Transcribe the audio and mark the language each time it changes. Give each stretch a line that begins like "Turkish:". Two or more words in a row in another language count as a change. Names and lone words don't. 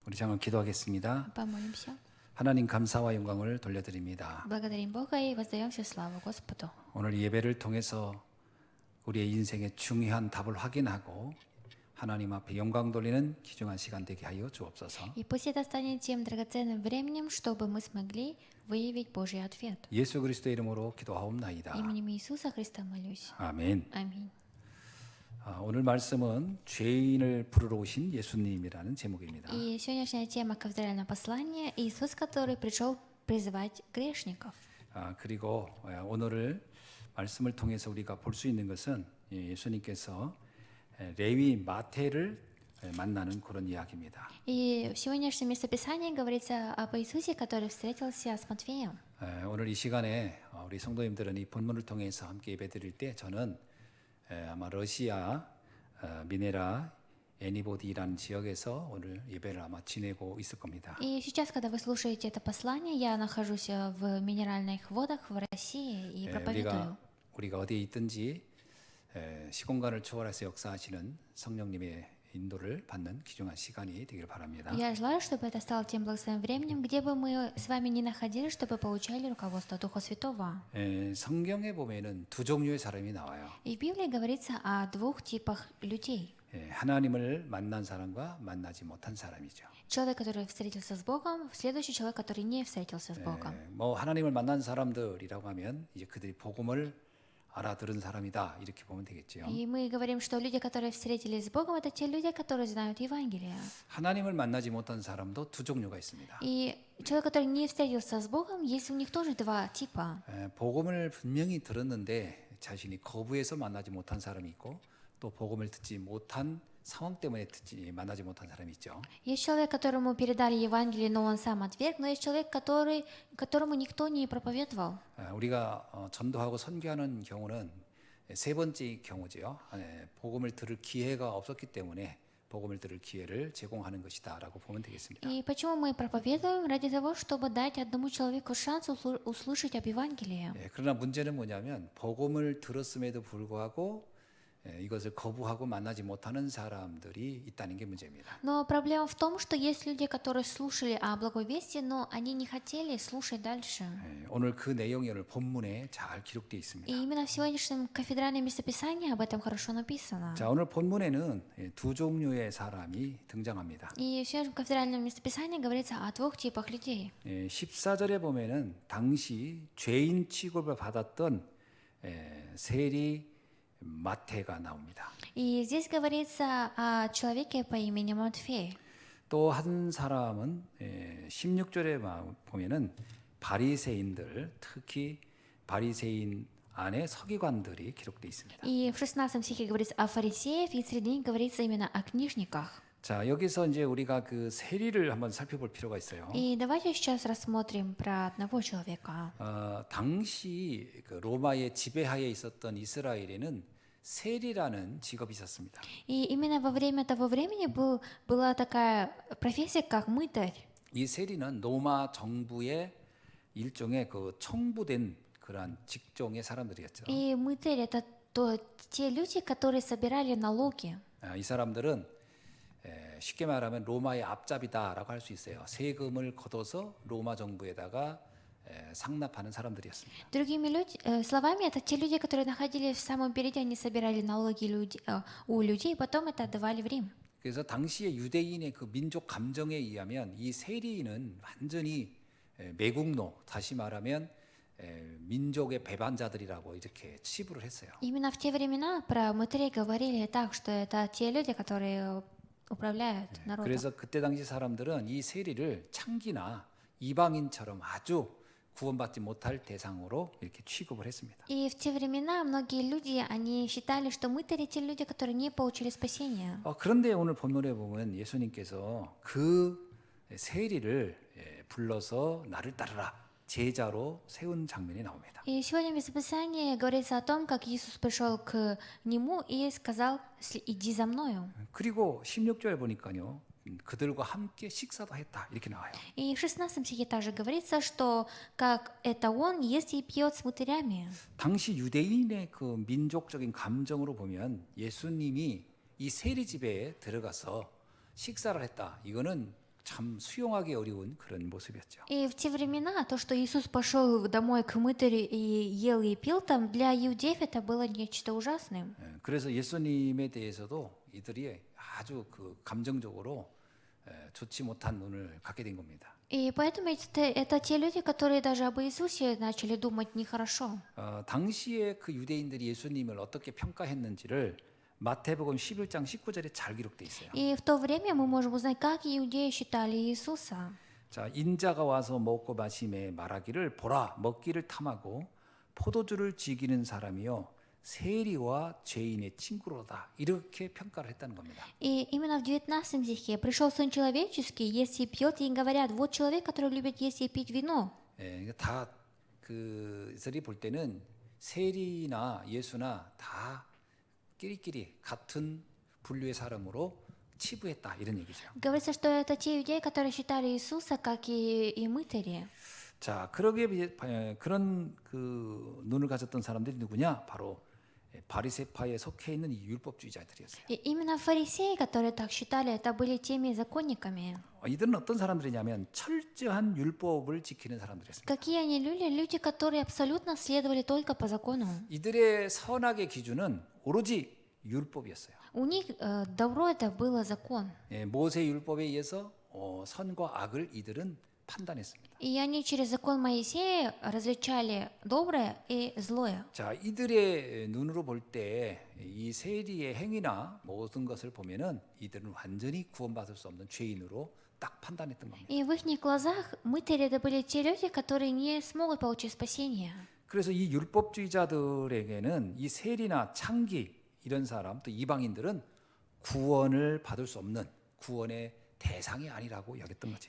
Korean: 우리 잠깐 기도하겠습니다.
Russian: Помолимся.
Korean: 하나님 감사와 영광을 돌려드립니다.
Russian: Благодарим Бога и воздаем всю славу Господу.
Korean: 오늘 예배를 통해서 우리의 인생의 중요한 답을 확인하고 하나님 앞에 영광 돌리는 귀중한 시간 되게 하여 주옵소서.
Russian: И пусть это станет тем драгоценным временем, чтобы мы смогли выявить Божий ответ.
Korean: 예수 그리스도의 이름으로 기도하옵나이다.
Russian: Именем Иисуса Христа молюсь.
Korean: 아멘.
Russian: Аминь.
Korean: 오늘 말씀은 죄인을 부르러 오신 예수님이라는 제목입니다.
Russian: И сегодняшняя тема кафедрального послания – Иисус, который пришел призывать грешников.
Korean: 그리고 오늘을 말씀을 통해서 우리가 볼 수 있는 것은 예수님께서 레위 마태를 만나는 그런 이야기입니다.
Russian: И в сегодняшнем местописании говорится об Иисусе, который встретился с Матфеем.
Korean: 오늘 이 시간에 우리 성도님들은 이 본문을 통해서 함께 예배드릴 때 저는 아마 러시아 미네라 애니보디라는 지역에서 오늘 예배를 아마 지내고 있을 겁니다.
Russian: И сейчас, когда вы слушаете это послание, я нахожусь в минеральных водах в России и проповедую.
Korean: 우리가 어디에 있든지 시공간을 초월해서 역사하시는 성령님의 인도를 받는 귀중한 시간이 되길 바랍니다.
Russian: Я желаю, чтобы это стало тем благословенным временем, где бы мы с вами ни находились, чтобы получали руководство Духа Святого.
Korean: 성경에 보면은 두 종류의 사람이 나와요.
Russian: И в Библии говорится о двух типах людей.
Korean: 하나님을 만난 사람과 만나지 못한 사람이죠.
Russian: Человек, который встретился с Богом, следующий человек, который не встретился с Богом.
Korean: 뭐 하나님을 만난 사람들이라고 하면 이제 그들이 복음을 알아들은 사람이다 이렇게 보면 되겠죠.
Russian: И мы говорим, что люди, которые встретились с Богом, это те люди, которые знают Евангелие.
Korean: 하나님을 만나지 못한 사람도 두 종류가 있습니다.
Russian: И человек, который не встретился с Богом, есть у них тоже два типа.
Korean: 복음을 분명히 들었는데 자신이 거부해서 만나지 못한 사람이 있고 또 복음을 듣지 못한 상황 때문에 만나지 못한 사람이 있죠.
Russian: Есть человек, которому передали Евангелие, но он сам отверг, но есть человек, которому никто не проповедовал.
Korean: 우리가 전도하고 선교하는 경우는 세 번째 경우지요. 복음을 들을 기회가 없었기 때문에 복음을 들을 기회를 제공하는 것이다라고 보면 되겠습니다.
Russian: И почему мы проповедуем? Ради того, чтобы дать одному человеку шанс услышать об Евангелии.
Korean: 그러나 문제는 뭐냐면 복음을 들었음에도 불구하고 이것을 거부하고 만나지 못하는 사람들이 있다는 게 문제입니다.
Russian: Но проблема в том, что есть люди, которые слушали о благой вести, но они не хотели слушать дальше.
Korean: 오늘 그 내용이 오늘 본문에 잘 기록되어 있습니다.
Russian: И именно в сегодняшнем кафедральном местописании об этом хорошо написано.
Korean: 자, 오늘 본문에는 두 종류의 사람이 등장합니다.
Russian: И в сегодняшнем кафедральном местописании говорится о двух типах людей.
Korean: 14절에 보면은 당시 죄인 취급을 받았던 세리 마태가 나옵니다.
Russian: И здесь говорится о человеке по имени Матфей.
Korean: 또 한 사람은 16절에 보면은 바리새인들, 특히 바리새인 안에 서기관들이 기록되어 있습니다.
Russian: И в 16 стихе говорится о фарисеях, и среди них говорится именно о книжниках.
Korean: 자, 여기서 이제 우리가 그 세리를 한번 살펴볼 필요가 있어요.
Russian: И давайте сейчас рассмотрим про одного человека.
Korean: 당시 그 로마의 지배하에 있었던 이스라엘에는 세리라는 직업이 있었습니다.
Russian: И именно во время того времени была такая профессия, как мытарь.
Korean: 이 세리는 로마 정부의 일종의 그 청부된 그러한 직종의 사람들이었죠.
Russian: И мытарь это те люди, которые собирали налоги.
Korean: 이 사람들은 쉽게 말하면 로마의 앞잡이다라고 할 수 있어요. 세금을 걷어서 로마 정부에다가 상납하는 사람들이었습니다.
Russian: Другими словами, это те люди, которые находились в самом переде, они собирали налоги у людей, и потом это отдавали в Рим.
Korean: 그래서 당시의 유대인의 그 민족 감정에 의하면 이 세리는 완전히 매국노, 다시 말하면 민족의 배반자들이라고 이렇게 치부를 했어요.
Russian: Именно в те времена про мытарей говорили так, что это те люди, которые управляют народом.
Korean: 그래서 그때 당시 사람들은 이 세리를 창기나 이방인처럼 아주 구원받지 못할 대상으로 이렇게 취급을 했습니다.
Russian: И в те времена многие люди, они считали, что мытари те люди, которые не получили спасения.
Korean: 그런데 오늘 본문에 보면 예수님께서 그 세리를 불러서 나를 따르라 제자로 세운 장면이 나옵니다.
Russian: И сегодня в Местописании говорится о том, как Иисус пришел к нему и сказал: «Иди за мною».
Korean: 그리고 16절에 보니까요. 그들과 함께 식사도 했다 이렇게 나와요.
Russian: И в 16 стихе также говорится, что как это он ест и пьет с мытарями.
Korean: 당시 유대인의 그 민족적인 감정으로 보면 예수님이 이 세리 집에 들어가서 식사를 했다. 이거는 참 수용하기 어려운 그런 모습이었죠.
Russian: И в те времена то, что Иисус пошел домой к мытарю и ел и пил там, для иудеев это было нечто ужасным.
Korean: 그래서 예수님에 대해서도 이들이 아주 그 감정적으로 좋지 못한 눈을 갖게 된 겁니다.
Russian: И поэтому это те люди, которые даже об Иисусе начали думать нехорошо.
Korean: 당시에 그 유대인들이 예수님을 어떻게 평가했는지를 마태복음 11장 19절에 잘 기록돼 있어요.
Russian: И в то время мы можем узнать, как иудеи считали Иисуса.
Korean: 자, 인자가 와서 먹고 마심에 말하기를 보라 먹기를 탐하고 포도주를 즐기는 사람이요 세리와 죄인의 친구로다 이렇게 평가를 했다는 겁니다.
Russian: И именно в 19 стихе пришел Сын Человеческий, есть и пьет, и говорят, вот человек, который любит есть и пить вино.
Korean: 다 그들이 볼 때는 세리나 예수나 다 끼리끼리 같은 분류의 사람으로 치부했다 이런 얘기죠.
Russian: Говорится, что это те иудеи, которые считали Иисуса, как и мытари.
Korean: 자, 그런 그 눈을 가졌던 사람들이 누구냐? 바로 바리새파에 속해 있는 이 율법주의자들이었어요.
Russian: И именно фарисеи, которые так считали, это были теми законниками.
Korean: 이들은 어떤 사람들이냐면 철저한 율법을 지키는 사람들이었습니다.
Russian: Какие они люди? Люди, которые абсолютно следовали только по закону.
Korean: 이들의 선악의 기준은 오로지 율법이었어요.
Russian: У них добро это было закон.
Korean: 모세 율법에 의해서 선과 악을 이들은 판단했습니다.
Russian: И они через закон Моисея различали доброе и злое.
Korean: 자, 이들의 눈으로 볼 때 이 세리의 행위나 모든 것을 보면은 이들은 완전히 구원받을 수 없는 죄인으로 딱 판단했던 겁니다.
Russian: И в их глазах мытари это были те люди, которые не смогут получить спасение.
Korean: 그래서 이 율법주의자들에게는 이 세리나 창기 이런 사람 또 이방인들은 구원을 받을 수 없는 구원의 대상이 아니라고 여겼던 거죠.